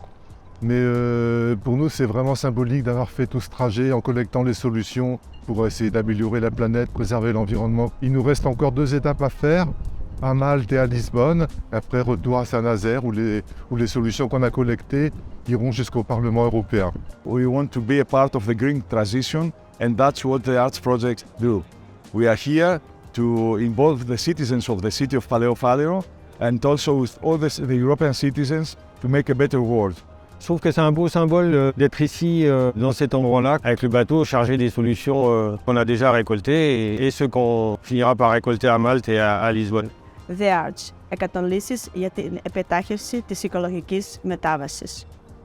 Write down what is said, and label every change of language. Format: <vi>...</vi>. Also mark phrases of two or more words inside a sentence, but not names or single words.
<fr>Mais pour nous c'est vraiment symbolique d'avoir fait tout ce trajet en collectant les solutions pour essayer d'améliorer la planète, préserver l'environnement. Il nous reste encore 2 étapes à faire, à Malte et à Lisbonne. Après retour à Saint-Nazaire où les solutions qu'on a collectées iront jusqu'au Parlement européen.</fr> <en>We want to be a part of the green transition and that's what the Arch Project do. We are here to involve the citizens of the city of Paleophaleron and also with all the European citizens to make a better world.</en> <fr>Je trouve que c'est un beau symbole d'être ici, dans cet endroit-là, avec le bateau chargé des solutions qu'on a déjà récoltées et ce qu'on finira par récolter à Malte et à Lisbonne.</fr> <el>The Arch, 100 λύσεις για την επιτάχυνση της οικολογικής μετάβασης.</el>